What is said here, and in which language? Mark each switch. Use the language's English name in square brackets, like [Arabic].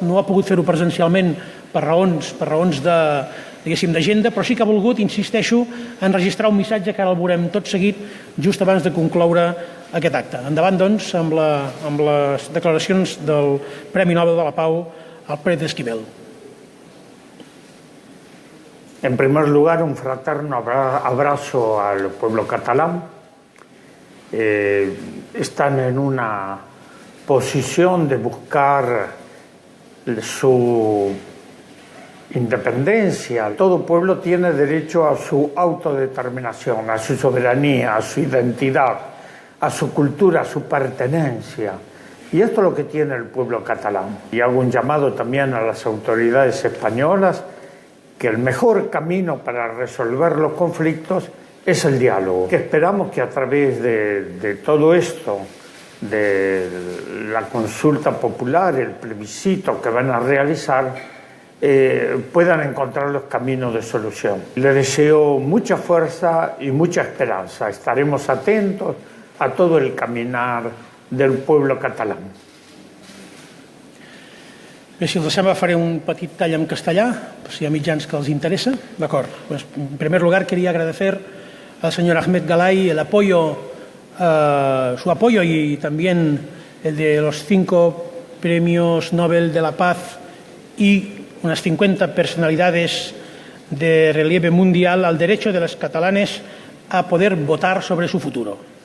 [Catalan] No ha pogut fer-ho presencialment per raons d'agenda, però sí que ha volgut, insisteixo, enregistrar un missatge que ara el veurem tot seguit just abans de concloure aquest acte. Endavant, doncs, amb les declaracions del Premi Nobel de la Pau al Pérez Esquivel. [Spanish] En primer lugar, un fraterno abrazo al pueblo catalán. Están en una posición de buscar su independencia. Todo pueblo tiene derecho a su autodeterminación, a su soberanía, a su identidad, a su cultura, a su pertenencia. Y esto es lo que tiene el pueblo catalán. Y hago un llamado también a las autoridades españolas que el mejor camino para resolver los conflictos es el diálogo. Que esperamos que a través de todo esto, de la consulta popular, el plebiscito que van a realizar, puedan encontrar los caminos de solución. Les deseo mucha fuerza y mucha esperanza. Estaremos atentos a todo el caminar del pueblo catalán. [Catalan] Bé, si els sembla, faré un petit tall en castellà, si hi ha mitjans que els interesa. D'acord. [Spanish] Pues, en primer lugar, quería agradecer al señor Ahmed Galay el apoyo, su apoyo y también el de los 5 premios Nobel de la Paz y unas 50 personalidades de relieve mundial al derecho de los catalanes a poder votar sobre su futuro.